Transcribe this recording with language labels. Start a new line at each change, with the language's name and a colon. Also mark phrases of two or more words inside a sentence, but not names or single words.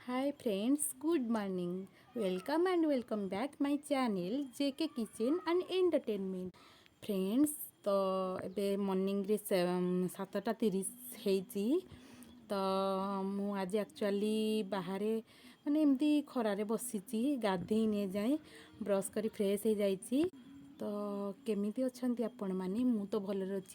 English: Hi friends, good morning. Welcome back my channel JK Kitchen and Entertainment. Friends,
Odia: ତ ଏବେ ମର୍ଣ୍ଣିଂରେ 7:30 ହେଇଛି। ତ ମୁଁ ଆଜି ଆକ୍ଚୁଆଲି ବାହାରେ ମାନେ ଏମିତି ଖରାରେ ବସିଛି, ଗାଧେଇନି ଯାଏଁ, ବ୍ରସ୍ କରି ଫ୍ରେଶ୍ ହେଇଯାଇଛି। ତ କେମିତି ଅଛନ୍ତି ଆପଣମାନେ? ମୁଁ ତ ଭଲରେ ଅଛି।